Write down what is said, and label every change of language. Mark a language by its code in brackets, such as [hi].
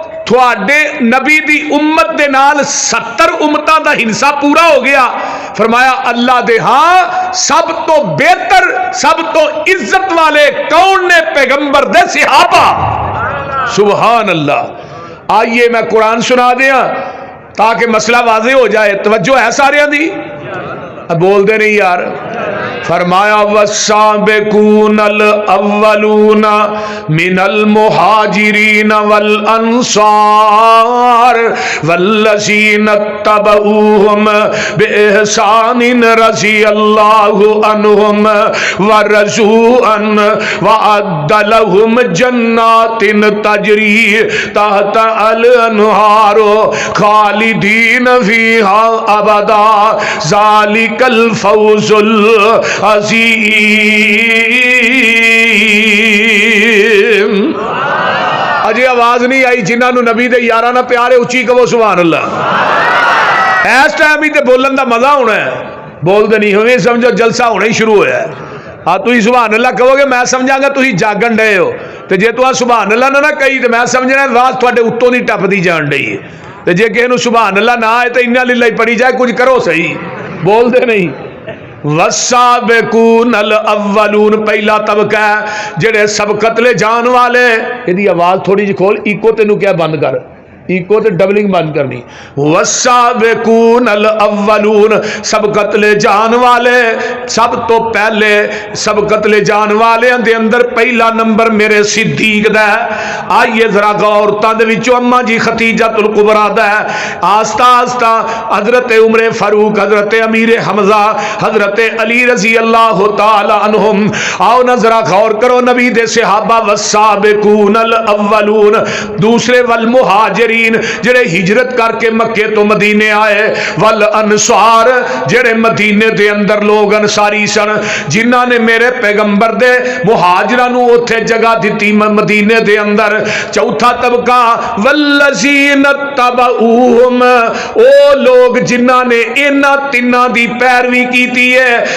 [pa] تھوڑے نبی دی امت دے نال 70 امتاں دا ہنسا پورا ہو گیا. فرمایا اللہ دے ہاں سب تو بہتر سب تو عزت والے کون نے؟ پیغمبر دے صحابہ. [ar] سبحان اللہ. [pa] آئیے میں قرآن سنا دیا تاکہ مسئلہ واضح ہو جائے. توجہ ہے سارے دی؟ بول دے نہیں یار. [ar] فرمایا والسابقون الاولون من المہاجرین والانصار والذین اتبعوہم باحسان رضی اللہ عنہم ورضوا عنہ وأعد لهم جنات تجری تحت الانہار خالدین فیہا ابدا ذالک الفوز عظیم. [pa] اجے آواز نہیں آئی جنہاں نو نبی دے یاراں نہ پیارے اچھی کہو سبحان اللہ. اس ٹائم ہی تے بولن دا مزہ ہونا ہے. بول دے نہیں ہوئے سمجھو جلسہ ہونا ہی شروع ہویا ہے. ہاں تھی سبحان اللہ کہو گے میں سمجھاں گا تھی جاگن ڈے ہو. تے جے تو سبحان اللہ نہ کہی تے میں سمجھنا راز تھوڑے اتوں دی ٹپ دی جان ڈئی ہے. تے جے کہے نو سبحان اللہ نہ آئے تے انا للہ پڑھی جائے کچھ کرو صحیح. بول دے نہیں. [ar] والسابقون الاولون [pa] پہلا طبقہ ہے جڑے سبقت لے جان والے. یہ آواز تھوڑی جی کھول. ایکو تینو کیا بند کر. ایکو تے ڈبلنگ بند کرنی. [ar] والسابقون الاولون [pa] سبقت لے جان والے. سب تو پہلے سبقت لے جان والے دے اندر پہلا نمبر میرے صدیق دا ہے. آئیے ذرا غور تاں دے وچوں اما جی ختیجہ الکبریٰ دا ہے. آہستہ آہستہ حضرت عمر فاروق حضرت امیر حمزہ حضرت علی رضی اللہ تعالی عنہم. آؤ نہ ذرا غور کرو نبی دے صحابہ [ar] والسابقون الاولون. [pa] دوسرے والمہاجرین جڑے ہجرت کر کے مکے تو مدینے آئے. والانصار جڑے مدینے دے اندر لوگ انصاری سن جنہاں نے میرے پیغمبر دے مہاجراں نو اوتھے جگہ دتی مدینے دے اندر. چوتھا طبقہ [ar] والذین تبعوہم [pa] او لوگ جنہاں نے انہاں تناں دی پیروی کیتی ہے.